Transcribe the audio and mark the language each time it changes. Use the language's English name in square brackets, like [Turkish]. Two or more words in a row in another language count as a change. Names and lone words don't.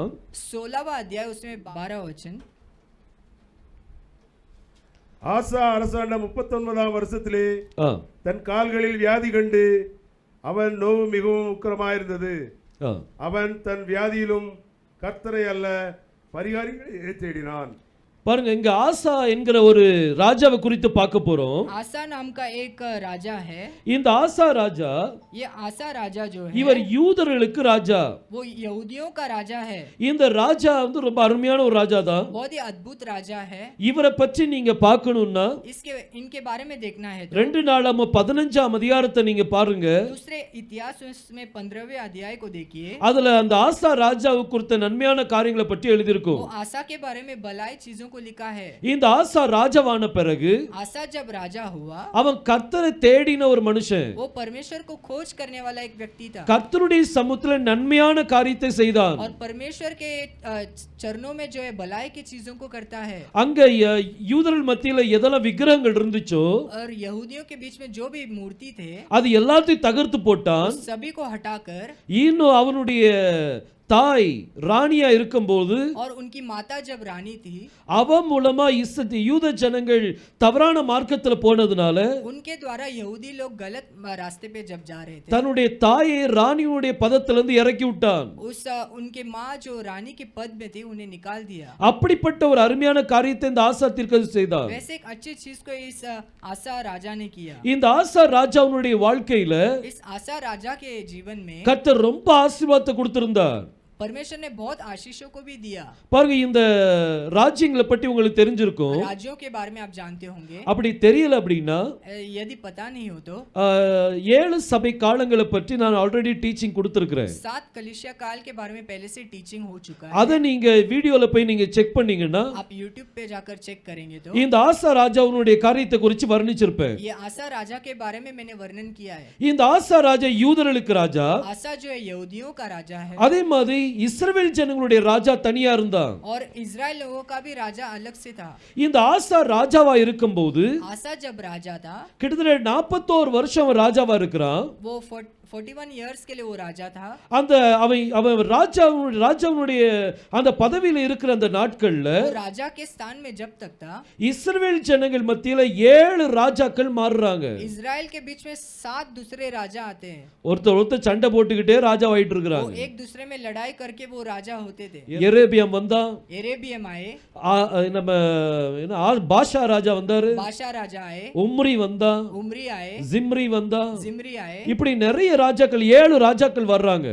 [Hindi] 16वां अध्याय उसमें 12 वचन। [Tamil] ஆசா அரசாண்ட 39ஆம் வருஷத்திலே ஆ, தன் கால்களில் வியாதி கண்டு அவன் நோவு மிகவும் உக்கிரமாயிருந்தது. ஆ. அவன் தன் வியாதியிலும் கர்த்தரை அல்ல பரிகாரிகளை தேடினான். பாருங்க, இங்க ஆசா என்கிற ஒரு ராஜாவை குறித்து பார்க்க போறோம். [Hindi] आसा नाम का एक राजा है। [Tamil] இந்த ஆசா ராஜா, [Hindi] ये आसा राजा जो है, [Tamil] இவர் யூதர்களுக்கு ராஜா. [Hindi] वो यहूदियों का राजा है। [Tamil] இந்த ராஜா வந்து ரொம்ப அருமையான ஒரு ராஜா தான். [Hindi] बहुत ही अद्भुत राजा है। [Tamil] இவரை பற்றி நீங்க பார்க்கணும்னா [Hindi] इनके बारे में देखना है तो [Tamil] 2 நாளாகமம் 15ஆம் அதிகாரத்தை நீங்க பாருங்க. [Hindi] दूसरे इतिहास में 15वें अध्याय को देखिए। [Tamil] அதுல அந்த ஆசா ராஜாவை குறித்த நன்மையான காரியங்களை பற்றி எழுதியிருக்கும். [Hindi] वो आसा के बारे में भलाई चीजों को लिखा है। [Tamil] இந்த ஆசா ராஜாவான பிறகு [Hindi] आसा जब राजा हुआ, [Tamil] அவன் கர்த்தரை தேடின ஒரு மனுஷன், [Hindi] वो परमेश्वर को खोज करने वाला एक व्यक्ति था, [Tamil] கர்த்தருடைய சமூகத்துல நன்மையான காரியத்தை செய்தான். [Hindi] और परमेश्वर के चरणों में जो है भलाई की चीजों को करता है। [Tamil] அங்க யூதர்கள் மத்தியில எதெல்லாம் விக்கிரகங்கள் இருந்துச்சோ, [Hindi] और यहूदियों के बीच में जो भी मूर्ति थे, [Tamil] அது எல்லாத்தையும் தகர்த்து போட்டான். [Hindi] सभी को हटाकर, [Tamil] இன்னும் அவனுடைய தாய் ராணியா இருக்கும்போது, [Hindi] और उनकी माता जब रानी थी, [Tamil] அவன் மூலமா யூத ஜனங்கள் தவறான மார்க்கத்துல போனதுனால [Hindi] उनके द्वारा यहूदी लोग गलत रास्ते पे जब जा रहे थे, [Tamil] தன்னுடைய தாயை ராணியுடைய பதத்திலிருந்து இறக்கி விட்டான். [Hindi] उनके माँ जो रानी के पद में थी उन्हें निकाल दिया। [Tamil] அப்படிப்பட்ட ஒரு அருமையான காரியத்தை இந்த ஆசா தீர்க்கதரிசி செய்தான். [Hindi] वैसे एक अच्छी चीज को इस आसा राजा ने किया। [Tamil] இந்த ஆசா ராஜாவுடைய வாழ்க்கையில [Hindi] इस आसा राजा के जीवन में [Tamil] கர்த்தர் ரொம்ப ஆசீர்வாதத்தை கொடுத்திருந்தார். [Hindi] परमेश्वर ने बहुत आशीषों को भी दिया। [Tamil] பாருங்க, இந்த ராஜ்யங்களை பற்றி உங்களுக்கு தெரிஞ்சிருக்கும். [Hindi] राज्यों के बारे में आप जानते होंगे। [Tamil] அப்படி தெரியல அப்படின்னா [Hindi] यदि पता नहीं हो तो [Tamil] 7 சபை காலங்களை பற்றி நான் [English] already teaching [Tamil] கொடுத்திருக்கிறேன். [Hindi] 7 कलीसिया काल के बारे में पहले से टीचिंग हो चुका है। [Tamil] அதை நீங்க வீடியோல போய் நீங்க செக் பண்ணீங்கன்னா [Hindi] आप YouTube पे जाकर चेक करेंगे तो [Tamil] இந்த ஆசா ராஜாவுடைய காரியத்தை குறித்து வர்ணிச்சிருப்பேன். [Hindi] ये आसा राजा के बारे में मैंने वर्णन किया है। [Tamil] இந்த ஆசா ராஜா யூதர்களுக்கு ராஜா, [Hindi] आसा जो है यहूदियों का राजा है, [Tamil] அதே மாதிரி இஸ்ரவேல் ஜனங்களுடைய ராஜா தனியா இருந்தான். [Hindi] और इजराइल लोगों का भी राजा अलग से था। [Tamil] இந்த ஆசா ராஜாவா இருக்கும்போது [Hindi] आसा जब राजा था, [Tamil] கிட்டத்தட்ட 41 வருஷம் அவன் ராஜாவா இருக்கிறான். [Hindi] वो 41 इयर्स के लिए वो राजा था। [Tamil] அந்த அவன் ராஜாவுடைய அந்த பதவியில இருக்கிற அந்த நாட்கள்ல [Hindi] वो राजा के स्थान में जब तक था, [Tamil] இஸ்ரவேல் ஜனங்கள் மத்தியில 7 ராஜாக்கள் மாறுறாங்க. [Hindi] इजराइल के बीच में 7 दूसरे राजा आते हैं। [Tamil] ஒருத்தர் சண்டை போட்டுக்கிட்டே ராஜாவாயிட்டு [Hindi] वो [Tamil] இருக்காங்க. [Hindi] एक दूसरे में लड़ाई करके वो राजा होते थे। [Tamil] எரேபியம் வந்தான், [Hindi] एरेबियम आए, [Tamil] நம்ம பாஷா ராஜா வந்தாரு, [Hindi] बाशा राजा आए, [Tamil] உம்ரி வந்தான், [Hindi] उमरी आए, [Tamil] ஜிம்ரி வந்தான், [Hindi] जिमरी आए, [Tamil] இப்படி நிறைய ராஜாக்கள் 7 ராஜாக்கள் வர்றாங்க.